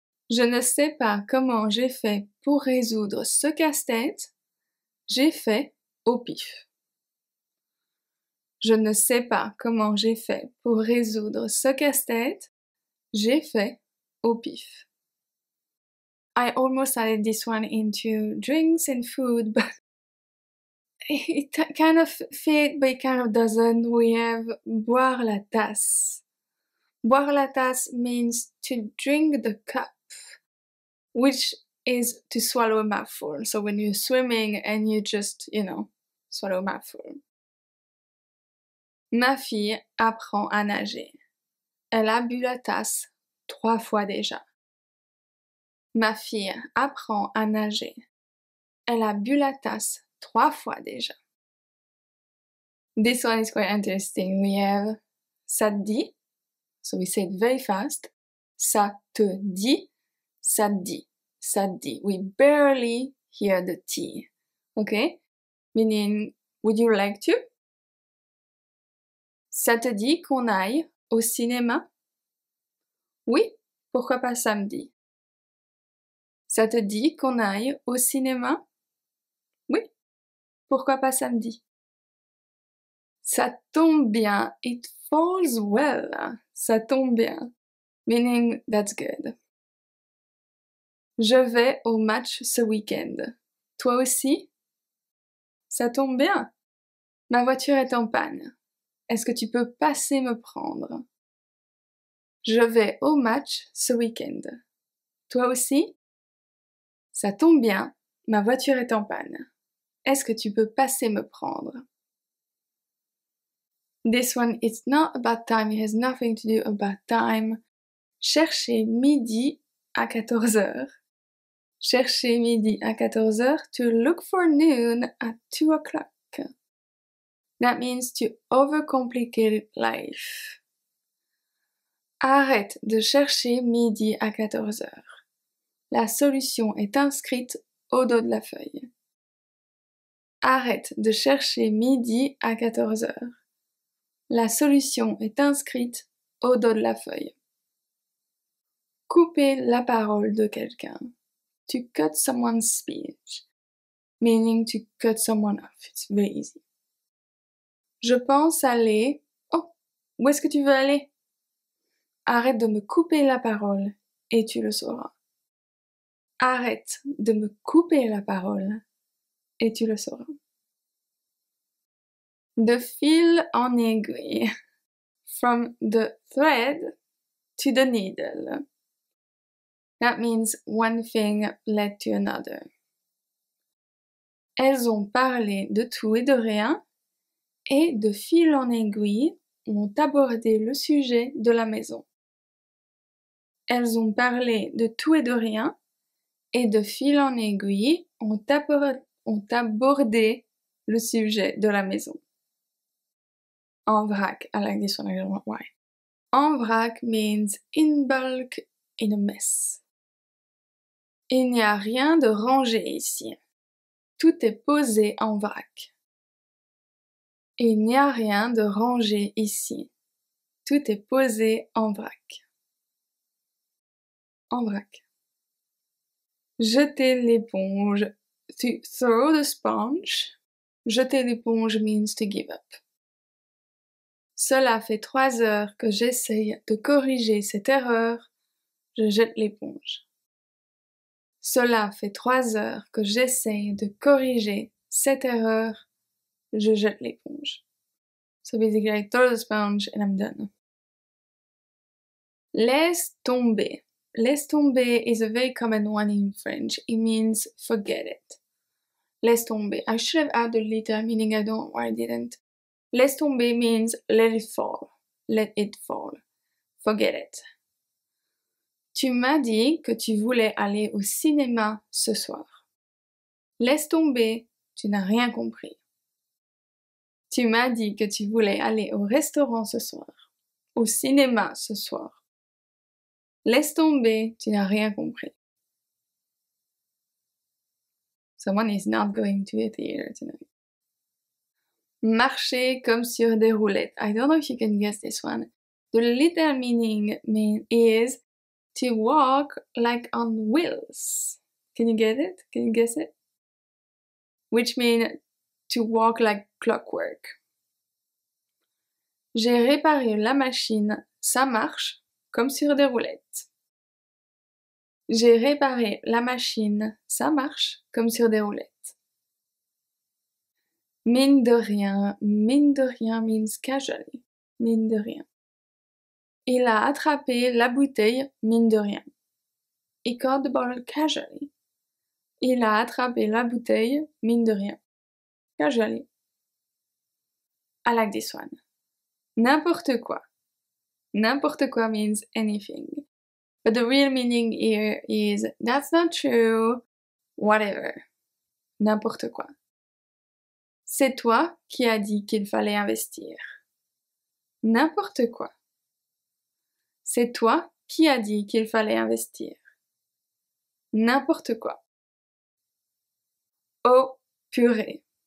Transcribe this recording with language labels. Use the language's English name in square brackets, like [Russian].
[French] Je ne sais pas comment j'ai fait pour résoudre ce casse-tête. J'ai fait au pif. Je ne sais pas comment j'ai fait pour résoudre ce casse-tête. J'ai fait au pif. [English] I almost added this one into drinks and food, but it kind of fit, but it kind of doesn't. We have [French] boire la tasse. [English] Boire la tasse means to drink the cup, which is to swallow a mouthful. So when you're swimming and you just, swallow a mouthful. [French] Ma fille apprend à nager. Elle a bu la tasse 3 fois déjà. Ma fille apprend à nager. Elle a bu la tasse 3 fois déjà. [English] This one is quite interesting. We have [French] ça te dit. [English] So we say it very fast. [French] Ça te dit. Ça te dit. Ça te dit. [English] We barely hear the T. Okay? Meaning, would you like to? [French] Ça te dit qu'on aille au cinéma? Oui, pourquoi pas samedi? Ça te dit qu'on aille au cinéma? Oui, pourquoi pas samedi? Ça tombe bien, [English] it falls well. [French] Ça tombe bien, [English] meaning that's good. [French] Je vais au match ce week-end. Toi aussi? Ça tombe bien. Ma voiture est en panne. Est-ce que tu peux passer me prendre? Je vais au match ce week-end. Toi aussi? Ça tombe bien. Ma voiture est en panne. Est-ce que tu peux passer me prendre? [English] This one, it's not about time. It has nothing to do about time. [French] Chercher midi à 14h. Chercher midi à 14h. [English] To look for noon at 2 o'clock. That means to overcomplicate life. Arrête de chercher midi à 14h. La solution est inscrite au dos de la feuille. Arrête de chercher midi à 14h. La solution est inscrite au dos de la feuille. [French] Couper la parole de quelqu'un. [English] To cut someone's speech. Meaning to cut someone off. It's very easy. [French] Je pense aller... Oh, où est-ce que tu veux aller? Arrête de me couper la parole et tu le sauras. Arrête de me couper la parole et tu le sauras. De fil en aiguille. [English] From the thread to the needle. That means one thing led to another. [French] Elles ont parlé de tout et de rien, et de fil en aiguille ont abordé le sujet de la maison. Elles ont parlé de tout et de rien, et de fil en aiguille ont abordé le sujet de la maison. En vrac, [English] I like this one, I don't know why. En vrac means in bulk, in a mess. [French] Il n'y a rien de rangé ici. Tout est posé en vrac. Il n'y a rien de rangé ici. Tout est posé en vrac. En vrac. Jeter l'éponge. [English] To throw the sponge. [French] Jeter l'éponge [English] means to give up. [French] Cela fait 3 heures que j'essaye de corriger cette erreur. Je jette l'éponge. Cela fait 3 heures que j'essaye de corriger cette erreur. je jette l'éponge. [English] So basically, I throw the sponge and I'm done. [French] Laisse tomber. [English] Laisse tomber is a very common one in French. It means forget it. [French] Laisse tomber. [English] I should have added later, meaning I don't know why I didn't. [French] Laisse tomber [English] means let it fall. Let it fall. Forget it. [French] Tu m'as dit que tu voulais aller au cinéma ce soir. Laisse tomber, tu n'as rien compris. Tu m'as dit que tu voulais aller au restaurant ce soir. Au cinéma ce soir. Laisse tomber, tu n'as rien compris. [English] Someone is not going to a theater tonight. [French] Marcher comme sur des roulettes. [English] I don't know if you can guess this one. The literal meaning is to walk like on wheels. Can you get it? Can you guess it? Which means to walk like clockwork. [French] J'ai réparé la machine, ça marche comme sur des roulettes. J'ai réparé la machine, ça marche comme sur des roulettes. Mine de rien [English] means casually. [French] Mine de rien. Il a attrapé la bouteille, mine de rien. [English] He caught the bottle casually. [French] Il a attrapé la bouteille, mine de rien. [English] Casually. I like this one. [French] N'importe quoi. N'importe quoi [English] means anything. But the real meaning here is that's not true, whatever. [French] N'importe quoi. C'est toi qui as dit qu'il fallait investir. N'importe quoi. C'est toi qui as dit qu'il fallait investir. N'importe quoi. Oh purée.